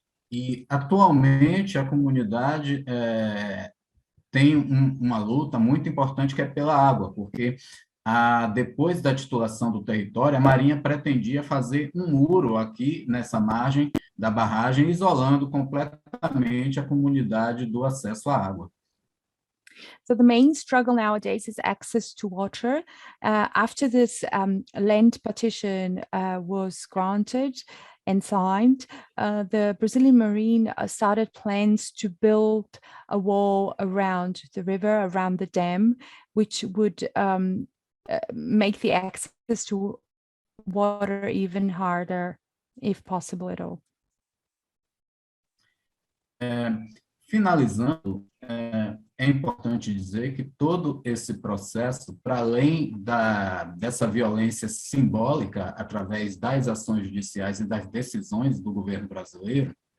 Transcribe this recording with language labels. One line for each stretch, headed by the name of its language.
Portuguese: E, atualmente, a comunidade tem uma luta muito importante que é pela água, porque depois da titulação do território, a Marinha pretendia fazer um muro aqui nessa margem da barragem, isolando completamente a comunidade do acesso à água.
English: So the main struggle nowadays is access to water. After this land partition was granted and signed, the Brazilian Marine started plans to build a wall around the river, around the dam, which would make the access to water even harder, if possible at all.
Portuguese: Finalizando, é importante dizer que todo esse processo, para além dessa violência simbólica através das ações judiciais e das decisões do governo brasileiro,